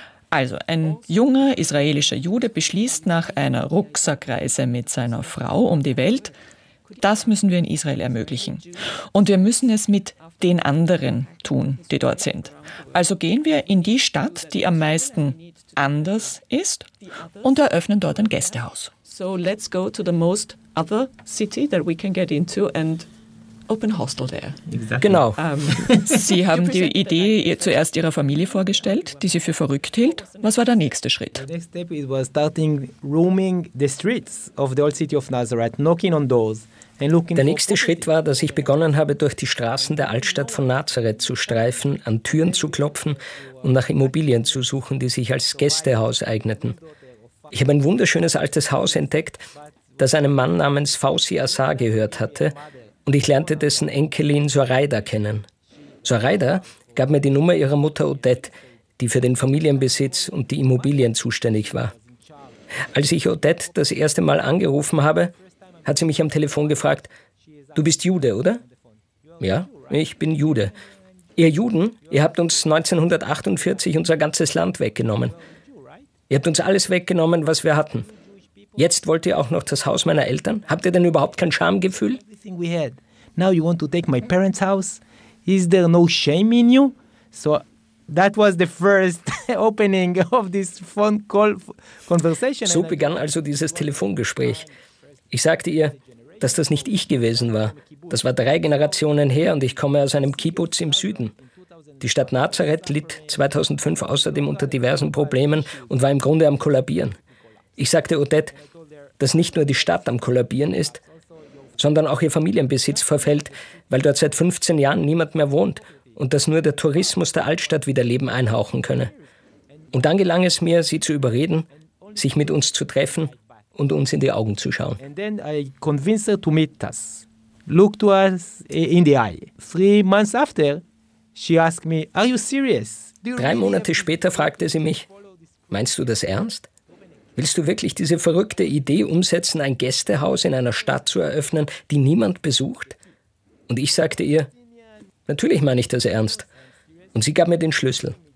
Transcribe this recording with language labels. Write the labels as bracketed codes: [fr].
[de] Also, ein junger israelischer Jude beschließt nach einer Rucksackreise mit seiner Frau um die Welt, das müssen wir in Israel ermöglichen. Und wir müssen es mit den anderen tun, die dort sind. Also gehen wir in die Stadt, die am meisten anders ist, und eröffnen dort ein Gästehaus. [en] So let's go to the most other city that we can get into and open hostel there. Exactly. [de] Genau. Sie haben die Idee zuerst Ihrer Familie vorgestellt, die Sie für verrückt hielt. Was war der nächste Schritt? [en] The next step was starting roaming the streets of the old city of Nazareth, knocking on doors. [de] Der nächste Schritt war, dass ich begonnen habe, durch die Straßen der Altstadt von Nazareth zu streifen, an Türen zu klopfen und nach Immobilien zu suchen, die sich als Gästehaus eigneten. Ich habe ein wunderschönes altes Haus entdeckt, das einem Mann namens Fawzi Assar gehört hatte, und ich lernte dessen Enkelin Zoraida kennen. Zoraida gab mir die Nummer ihrer Mutter Odette, die für den Familienbesitz und die Immobilien zuständig war. Als ich Odette das erste Mal angerufen habe, hat sie mich am Telefon gefragt, du bist Jude, oder? Ja, ich bin Jude. Ihr Juden, ihr habt uns 1948 unser ganzes Land weggenommen. Ihr habt uns alles weggenommen, was wir hatten. Jetzt wollt ihr auch noch das Haus meiner Eltern? Habt ihr denn überhaupt kein Schamgefühl? [en] Now you want to take my parents' house? Is there no shame in you? So that was the first opening of this phone call conversation. [de] So begann also dieses Telefongespräch. Ich sagte ihr, dass das nicht ich gewesen war. Das war drei Generationen her und ich komme aus einem Kibbutz im Süden. Die Stadt Nazareth litt 2005 außerdem unter diversen Problemen und war im Grunde am Kollabieren. Ich sagte Odette, dass nicht nur die Stadt am Kollabieren ist, sondern auch ihr Familienbesitz verfällt, weil dort seit 15 Jahren niemand mehr wohnt und dass nur der Tourismus der Altstadt wieder Leben einhauchen könne. Und dann gelang es mir, sie zu überreden, sich mit uns zu treffen und uns in die Augen zu schauen. [en] And then I convinced her to meet us. Look to us in the eye. 3 months after, she asked me, are you serious? [de] 3 Monate später fragte sie mich, meinst du das ernst? Willst du wirklich diese verrückte Idee umsetzen, ein Gästehaus in einer Stadt zu eröffnen, die niemand besucht? Und ich sagte ihr, natürlich meine ich das ernst. Und sie gab mir den Schlüssel.